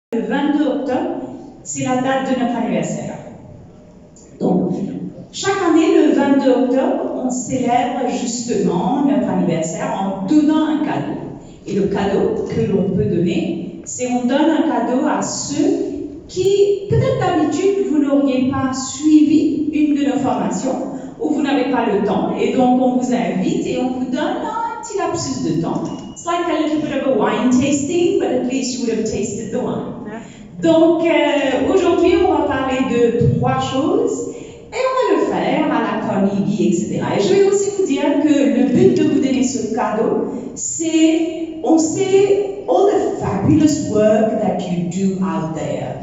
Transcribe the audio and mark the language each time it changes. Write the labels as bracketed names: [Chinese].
[French] 22 octobre, c'est la date de notre anniversaire. Donc, chaque année, le 22 octobre, on célèbre justement notre anniversaire en donnant un cadeau. Et le cadeau que l'on peut donner, c'est on donne un cadeau à ceux qui, peut-être d'habitude, vous n'auriez pas suivi une de nos formations, ou vous n'avez pas le temps, et donc on vous invite et on vous donne un petit lapsus de temps. [English] It's like a little bit of a wine tasting, but at least you would have tasted the wine. [French] Donc, aujourd'hui, on va parler de 3 choses, et on va le faire à la Carnegie, etc. Et je vais aussi vous dire que le but de vous donner ce cadeau, c'est, on sait, [English] all the fabulous work that you do out there.